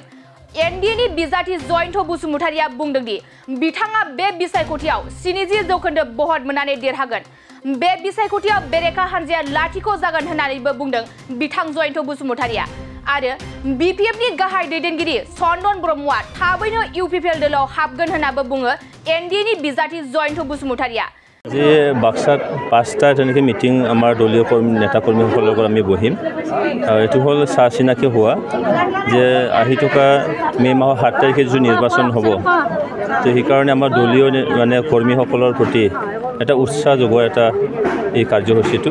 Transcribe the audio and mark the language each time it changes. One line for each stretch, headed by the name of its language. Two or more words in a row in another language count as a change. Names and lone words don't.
Bodo: एनडिएनि बिजाथि जयन्त बसुमतारिया बुंदों दि बिथाङा बे बिसायख'थियाव 70% बहद मोननानै देरहागोन। बे बिसायख'थियाव बेरेखा हानजाया लाथिख' जागोन होननानैबो बुंदों बिथां जयन्त बसुमतारिया आरो बिपिएफनि गाहाय दैदेनगिरि चन्दन ब्रह्मआ थाबैनो इउपिपिएल दोलाव हाबगोन होननाबो बुङो एनडिएनि बिजाथि जयन्त बसुमतारिया।
Assamese: আজি বাক্সাত 5টা তেনেকৈ মিটিং আমাৰ দলীয় নেতা কৰ্মীসকলৰ লগত আমি বহিম। এইটো হ'ল চাহ চিনাকি হোৱা যে আহি থকা মে' মাহৰ 7 তাৰিখে যিটো নিৰ্বাচন হ'ব, তো সেইকাৰণে আমাৰ দলীয় মানে কৰ্মীসকলৰ প্ৰতি এটা উৎসাহ যোগোৱা এটা এই কাৰ্যসূচীটো।